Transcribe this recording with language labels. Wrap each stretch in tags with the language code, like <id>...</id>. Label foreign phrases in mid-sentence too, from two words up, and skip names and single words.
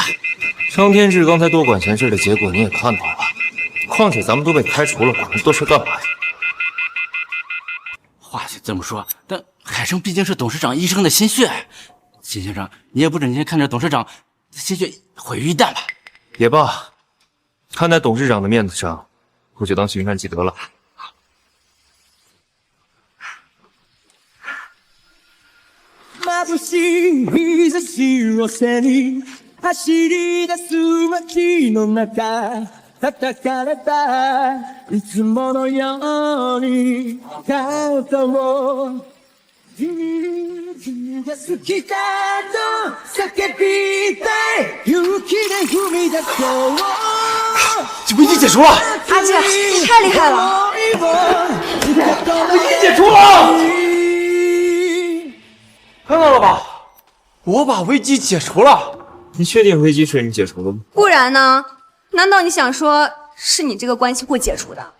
<zh>张天志刚才多管闲事的结果你也看到了，况且咱们都被开除了，管那么多事干嘛呀？话是这么说，但海生毕竟是董事长一生的心血。秦先生，你也不忍心看着董事长的心血毁于一旦吧？也罢，看在董事长的面子上，我就当巡山积德了。</zh> <ja>眩しい日差しを背に走り出す街の中叩かれたいつものように肩を君が好きだと叫びたい勇気で踏み出そう</ja> <zh>这不已经解除了？阿志，你太厉害了！我已经解除了，看到了吧？我把危机解除了。你确定危机是你解除的吗？不然呢？难道你想说是你这个关系户解除的？</zh>